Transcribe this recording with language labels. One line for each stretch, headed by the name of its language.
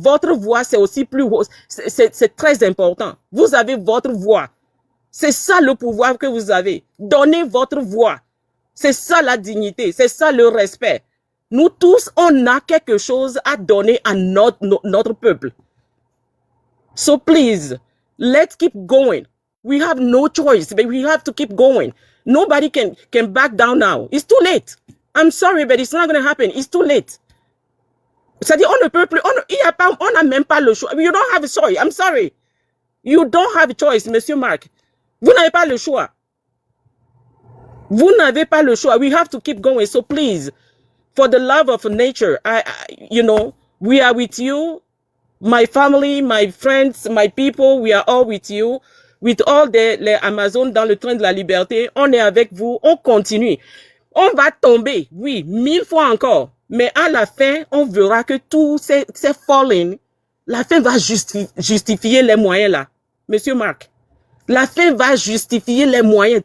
French: Votre voix, c'est aussi c'est très important. Vous avez votre voix. C'est ça le pouvoir que vous avez. Donnez votre voix. C'est ça la dignité, c'est ça le respect. Nous tous, on a quelque chose à donner à notre peuple.
English: So please, let's keep going. We have no choice, but we have to keep going. Nobody can back down now. It's too late. I'm sorry, but it's not going to happen. It's too late.
French: C'est-à-dire, on ne peut plus, on n'a même pas le choix.
English: You don't have a choice. I'm sorry. You don't have a choice, Monsieur Mark.
French: Vous n'avez pas le choix. Vous n'avez pas le choix.
English: We have to keep going. So please, for the love of nature, you know, we are with you. My family, my friends, my people, we are all with you. With all
French: les Amazones dans le train de la liberté, on est avec vous, on continue. On va tomber, oui, 1000 fois encore. Mais à la fin, on verra que tous ces falling, la fin va justifier les moyens là. Monsieur Marc, la fin va justifier les moyens.